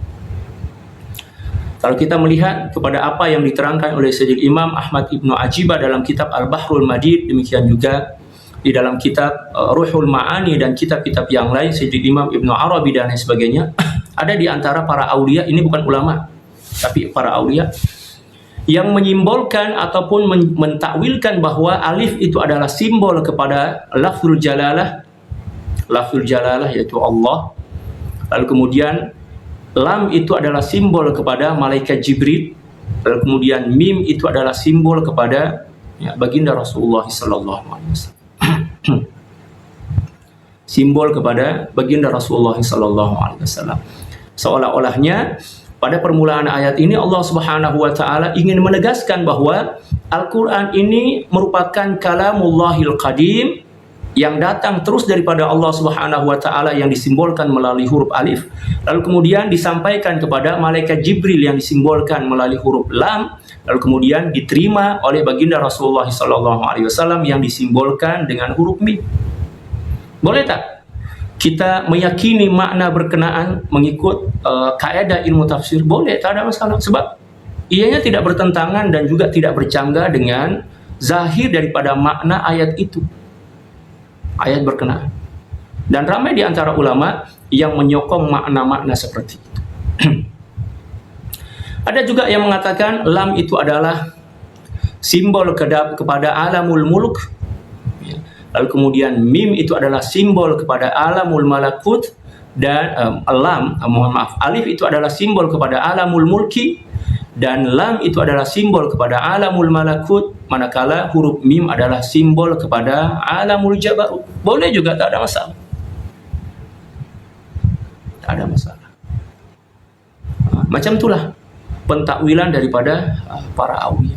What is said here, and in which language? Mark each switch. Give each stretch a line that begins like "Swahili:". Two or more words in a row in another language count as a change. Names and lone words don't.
Malay: Kalau kita melihat kepada apa yang diterangkan oleh Sayyidil Imam Ahmad Ibnu Ajibah dalam kitab Al-Bahrul Madid, demikian juga di dalam kitab Ruhul Ma'ani dan kitab-kitab yang lain Sayyidil Imam Ibnu Arabi dan lain sebagainya, ada di antara para aulia, ini bukan ulama tapi para aulia, yang menyimbolkan ataupun mentakwilkan bahwa alif itu adalah simbol kepada
Arabic: لفظ الجلالة
Malay: yaitu Allah. Lalu kemudian lam itu adalah simbol kepada malaikat Jibril. Lalu kemudian mim itu adalah simbol kepada baginda Rasulullah
Arabic: صلى الله عليه وسلم.
Malay: Simbol kepada baginda Rasulullah
Arabic: صلى الله عليه وسلم.
Malay: Seolah-olahnya pada permulaan ayat ini Allah
Arabic: سبحانه وتعالى
Malay: ingin menegaskan bahwa Al-Qur'an ini merupakan
Arabic: كلام الله القديم
Malay: yang datang terus daripada Allah
Arabic: سبحانه وتعالى
Malay: yang disimbolkan melalui huruf alif, lalu kemudian disampaikan kepada malaikat Jibril yang disimbolkan melalui huruf lam, lalu kemudian diterima oleh baginda Rasulullah
Arabic: صلى الله عليه وسلم
Malay: yang disimbolkan dengan huruf mim. Boleh tak kita meyakini makna berkenaan mengikut kaedah ilmu tafsir, boleh, tak ada masalah, sebab ianya tidak bertentangan dan juga tidak bercanggah dengan zahir daripada makna ayat itu, ayat berkenaan. Dan ramai di antara ulama yang menyokong makna-makna seperti itu. Ada juga yang mengatakan lam itu adalah simbol kepada
Arabic: عالم الملك.
Malay: Lalu kemudian mim itu adalah simbol kepada
Arabic: عالم الملكوت,
Malay: dan alif itu adalah simbol kepada
Arabic: عالم الملك,
Malay: dan lam itu adalah simbol kepada
Arabic: عالم الملكوت,
Malay: manakala huruf mim adalah simbol kepada
Arabic: عالم الجبروت.
Malay: Boleh juga, tak ada masalah. Tak ada masalah. Macam itulah pentakwilan daripada para awliya.